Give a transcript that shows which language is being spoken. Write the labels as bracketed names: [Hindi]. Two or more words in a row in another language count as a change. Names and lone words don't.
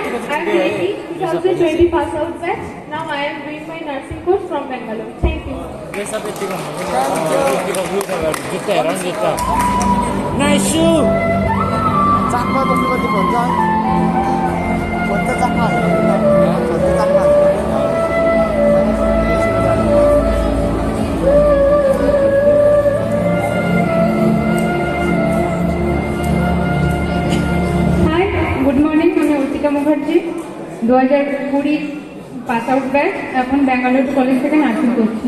[English] I am Rishi, 2020 pass out batch. Now I am doing my nursing course from Bangalore. Thank you. 나이스! 짝만 높이면 먼저 짝만 먼저 짝만 Hi good morning, [Bangla] আমি অর্চিতা মুখার্জি, 2020 [English] pass out batch, [Bangla] এখন ব্যাঙ্গালোর কলেজ থেকে নার্সিং করছি।